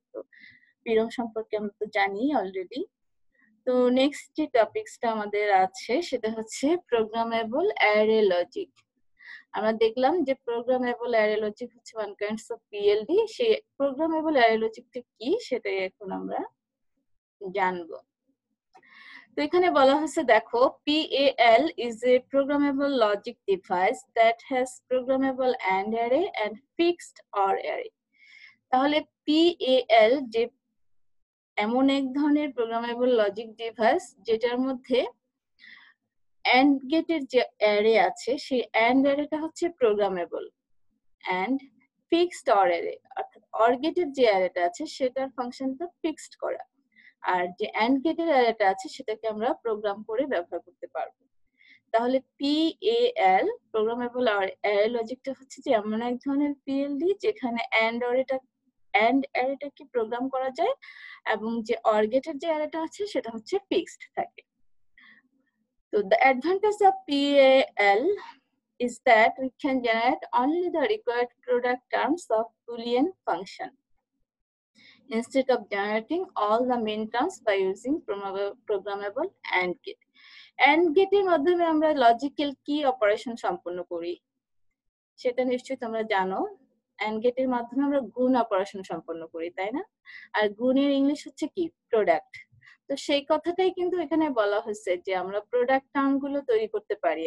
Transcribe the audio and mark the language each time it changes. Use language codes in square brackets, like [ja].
[bn] তো পিরম সম্পর্কে আমরা তো জানি অলরেডি। তো নেক্সট যে টপিকসটা আমাদের আছে সেটা হচ্ছে প্রোগ্রামেবল অ্যারে লজিক। আমরা দেখলাম যে প্রোগ্রামেবল অ্যারে লজিক হচ্ছে [en] One kinds of PLD. [bn] সেই প্রোগ্রামেবল অ্যারে লজিকটা কি সেটাই এখন আমরা জানবো। তো এখানে বলা হচ্ছে, দেখো, [en] PAL is a programmable logic device that has programmable AND array and fixed OR array. [bn] তাহলে PAL যে এমন এক ধরনের প্রোগ্রামেবল লজিক ডিভাইস যেটার মধ্যে AND গেটের যে অ্যারে আছে সেই AND অ্যারেটা হচ্ছে programmable, [en] and fixed OR array [bn] অর্থাৎ OR গেটের যে অ্যারেটা আছে সেটার ফাংশনটা ফিক্সড করা, আর যে AND গেটের অ্যারেটা আছে সেটাকে আমরা প্রোগ্রাম করে ব্যবহার করতে পারবো। তাহলে PAL প্রোগ্রামেবল অ্যারে লজিকটা হচ্ছে যে এমন এক ধরনের পিএলডি যেখানে AND অ্যারেটাকে প্রোগ্রাম করা যায় এবং যে OR গেটের যে অ্যারেটা আছে সেটা হচ্ছে ফিক্সড থাকে। [en] তো the advantage of PAL is that we can generate only the required product terms of Boolean function instead of generating all the main terms by using programmable AND gate. [bn] AND গেটের মাধ্যমে আমরা logical কি operation সম্পন্ন করি সেটা নিশ্চয়ই তোমরা জানো। AND গেটের মাধ্যমে আমরা গুণ অপারেশন সম্পন্ন করি, তাই না? আর গুণের ইংলিশ হচ্ছে কি? প্রোডাক্ট। তো সেই কথাটাই কিন্তু এখানে বলা হচ্ছে যে আমরা প্রোডাক্ট টার্ম গুলো তৈরি করতে পারি।